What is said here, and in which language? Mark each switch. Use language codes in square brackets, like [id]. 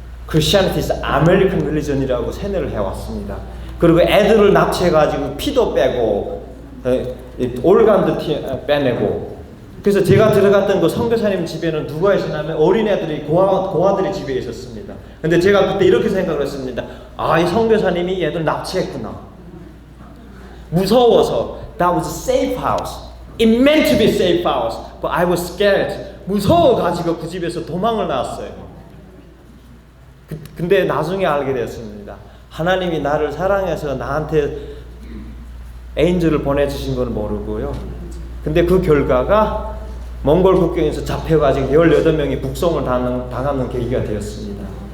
[en] Christianity is American religion [ko] 이라고 세뇌를 해왔습니다. 그리고 애들을 납치해가지고 피도 빼고 올간도 빼내고. 그래서 제가 들어갔던 그 선교사님 집에는 누가 있었냐면 어린애들이 고아들이 집에 있었습니다. 근데 제가 그때 이렇게 생각을 했습니다. 아, 이 선교사님이 얘들 납치했구나. 무서워서. [en] That was a safe house. It meant to be safe house, but I was scared. [ko] 무서워가지고 그 집에서 도망을 나왔어요. 근데 나중에 알게 되었습니다. 하나님이 나를 사랑해서 나한테 에인절을 보내주신 건 모르고요. 근데 그 결과가 몽골 국경에서 잡혀가지고 18명이 북송을 당하는 계기가 되었습니다.